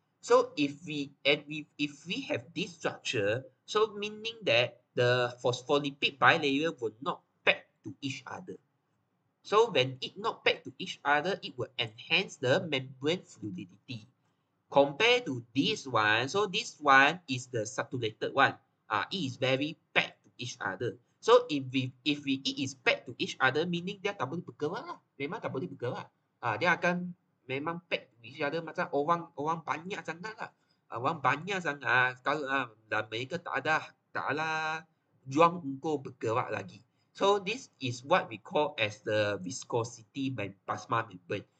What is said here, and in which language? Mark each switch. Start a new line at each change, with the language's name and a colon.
English: So if we have this structure, so meaning that the phospholipid bilayer will not pack to each other. So when it not pack to each other, it will enhance the membrane fluidity. Compared to this one, so this one is the saturated one. It is very packed to each other. So if it is packed to each other, meaning
Malay: dia tak boleh bergerak lah. Memang tak boleh bergerak. Dia akan memang
English: pack to each other
Malay: macam orang banyak sangat lah. Orang banyak sangat. Kalau dan mereka tak ada ruang untuk bergerak lagi.
English: So this is what we call as the viscosity by plasma membrane.